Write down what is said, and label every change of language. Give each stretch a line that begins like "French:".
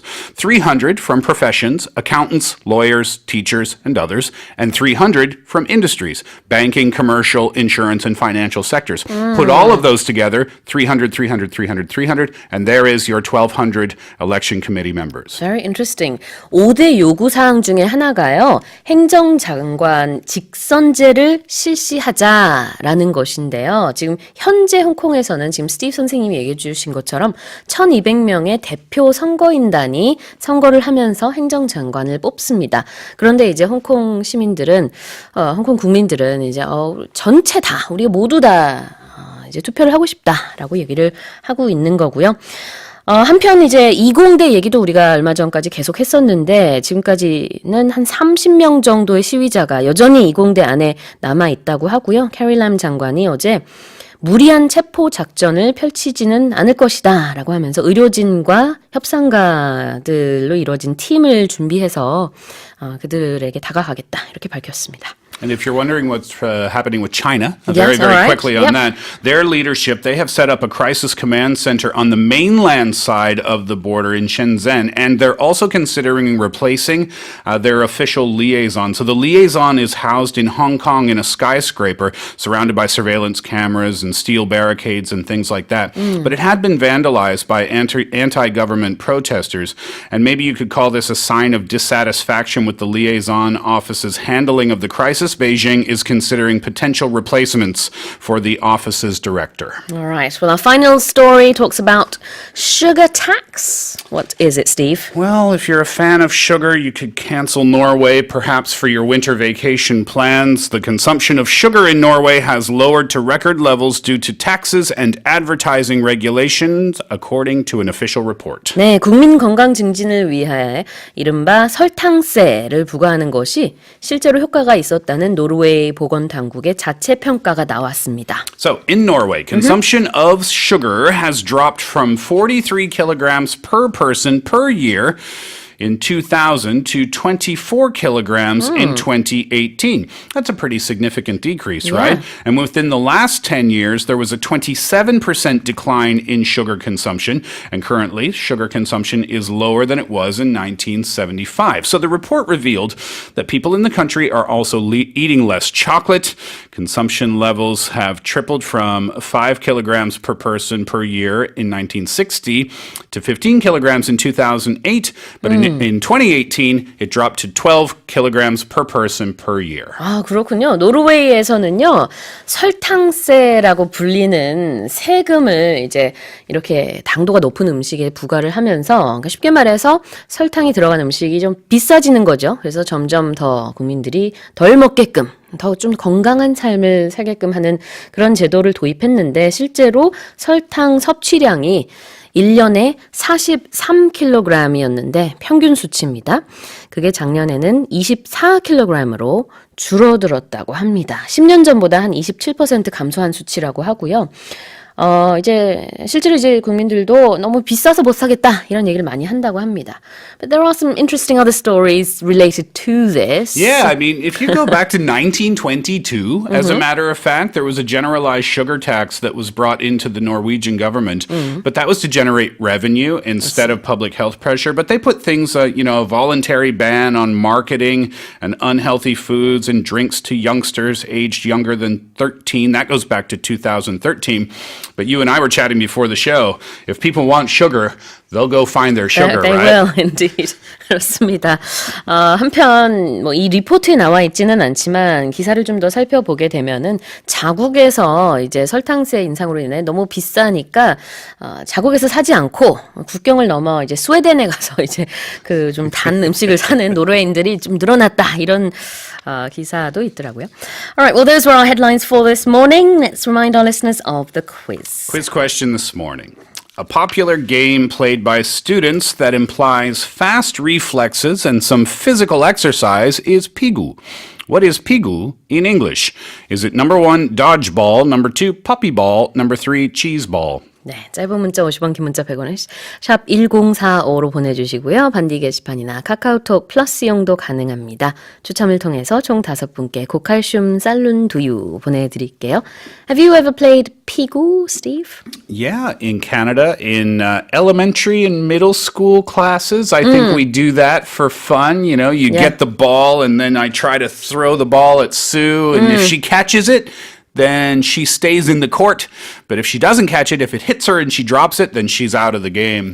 English: 300 from professions, accountants, lawyers, teachers, and others. And 300 from industries, banking, commercial, insurance, and financial sectors. Put all of those together, 300, 300, 300, 300, and there is your 1,200 election committee members. Very interesting.
Korean: 5대 요구사항 중에 하나가요. 행정장관 직선제를 실시하자라는 것인데요. 지금 현재 홍콩에서는 지금 스티브 선생님이 얘기해 주신 것처럼 1200명의 대표 선거인단이 선거를 하면서 행정장관을 뽑습니다. 그런데 이제 홍콩 시민들은, 홍콩 국민들은 이제 전체 다, 우리 모두 다 이제 투표를 하고 싶다라고 얘기를 하고 있는 거고요. 한편 이제 20대 얘기도 우리가 얼마 전까지 계속 했었는데 지금까지는 한 30명 정도의 시위자가 여전히 20대 안에 남아 있다고 하고요. 캐리 람 장관이 어제 무리한 체포 작전을 펼치지는 않을 것이다 라고 하면서 의료진과 협상가들로 이루어진 팀을 준비해서 그들에게 다가가겠다 이렇게 밝혔습니다.
English: And if you're wondering what's happening with China, Yes, all right. quickly on that, their leadership, they have set up a crisis command center on the mainland side of the border in Shenzhen, and they're also considering replacing their official liaison. So the liaison is housed in Hong Kong in a skyscraper surrounded by surveillance cameras and steel barricades and things like that. But it had been vandalized by anti-government protesters, and maybe you could call this a sign of dissatisfaction with the liaison office's handling of the crisis. Beijing is considering potential replacements for the office's director. All right. Well, our final story talks about sugar tax. What is it, Steve? Well, if you're a fan of sugar, you could cancel Norway perhaps for your winter vacation plans. The consumption of sugar in Norway has lowered to record levels due to taxes and advertising regulations, according to an official report.
Korean: 네, 국민 건강 증진을 위해 이른바 설탕세를 부과하는 것이 실제로 효과가 있었다는 노르웨이 보건당국의 자체 평가가 나왔습니다.
English: So, in Norway, consumption of sugar has dropped from 43 kilograms per person per year in 2000 to 24 kilograms in 2018. That's a pretty significant decrease, right? And within the last 10 years, there was a 27% decline in sugar consumption, and currently, sugar consumption is lower than it was in 1975. So the report revealed that people in the country are also eating less chocolate. Consumption levels have tripled from 5 kilograms per person per year in 1960 to 15 kilograms in 2008, but in 2018, it dropped to 12 kilograms per person per year.
Korean: 아, 그렇군요. 노르웨이에서는요, 설탕세라고 불리는 세금을 이제 이렇게 당도가 높은 음식에 부과를 하면서, 그러니까 쉽게 말해서 설탕이 들어간 음식이 좀 비싸지는 거죠. 그래서 점점 더 국민들이 덜 먹게끔, 더 좀 건강한 삶을 살게끔 하는 그런 제도를 도입했는데, 실제로 설탕 섭취량이 1년에 43kg이었는데 평균 수치입니다. 그게 작년에는 24kg으로 줄어들었다고 합니다. 10년 전보다 한 27% 감소한 수치라고 하고요. 이제 실제로 이제 국민들도 너무 비싸서 못 사겠다 이런 얘기를 많이 한다고 합니다.
English: But there are some interesting other stories related to this. Yeah, I mean, if you go back to 1922, as a matter of fact, there was a generalized sugar tax that was brought into the Norwegian government, but that was to generate revenue instead of public health pressure. But they put things, a voluntary ban on marketing and unhealthy foods and drinks to youngsters aged younger than 13. That goes back to 2013. But you and I were chatting before the show. If people want sugar, they'll go find their sugar, They right? will indeed.
Korean: 그렇습니다. 한편 뭐 이 리포트에 나와 있지는 않지만 기사를 좀 더 살펴보게 되면은 자국에서 이제 설탕세 인상으로 인해 너무 비싸니까 자국에서 사지 않고 국경을 넘어 이제 스웨덴에 가서 이제 그 좀 단 음식을 사는 노르웨이인들이 좀 늘어났다 이런 기사도 있더라고요.
English: Alright, well those were our headlines for this morning. Let's remind our listeners of the quiz. Quiz question this morning. A popular game played by students that implies fast reflexes and some physical exercise is pigu. What is pigu in English? Is it number 1, dodgeball, number 2, puppy ball, number 3, cheese ball?
Korean: 네, 짧은 문자 50원, 긴 문자 100원을 샵 1045로 보내주시고요. 반디 게시판이나 카카오톡 플러스 이용도 가능합니다. 추첨을 통해서 총 5분께 고칼슘 쌀룬 두유 보내드릴게요.
English: Have you ever played pigu, Steve? Yeah, in Canada, in elementary and middle school classes, I think we do that for fun. You know, you get the ball and then I try to throw the ball at Sue, and if she catches it, then she stays in the court. But if she doesn't catch it, if it hits her and she drops it, then she's out of the game.